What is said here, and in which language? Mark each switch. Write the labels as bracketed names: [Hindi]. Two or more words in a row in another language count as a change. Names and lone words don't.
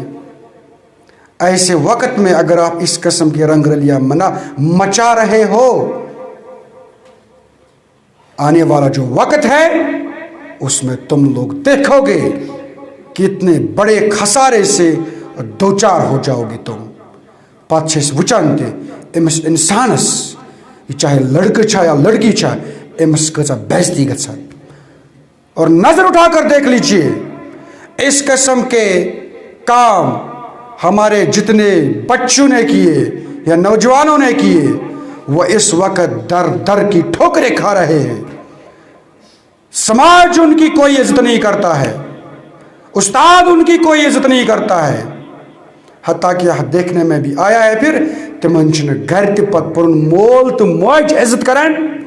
[Hindi] ऐसे वक्त में अगर आप इस किस्म की रंगरलियां मचा रहे हो, आने वाला जो वक्त है उसमें तुम लोग देखोगे कि इतने बड़े खसारे से दो चार हो जाओगे तुम। [Kashmiri] पाछे वुचनते अमिस इंसानस, [Hindi] चाहे लड़का चाहे या लड़की चाहे, [Kashmiri] अमिस कचा बेइज्जती गछन। [Hindi] और नजर उठाकर देख लीजिए, इस किस्म के काम हमारे जितने बच्चों ने किए या नौजवानों ने किए, वो इस वक्त दर दर की ठोकरें खा रहे हैं। समाज उनकी कोई इज्जत नहीं करता है, उस्ताद उनकी कोई इज्जत नहीं करता है, हत्ता कि यह देखने में भी आया है फिर [Kashmiri] तिमन घर तिपत पुर मोल तो मौज इज्जत करन।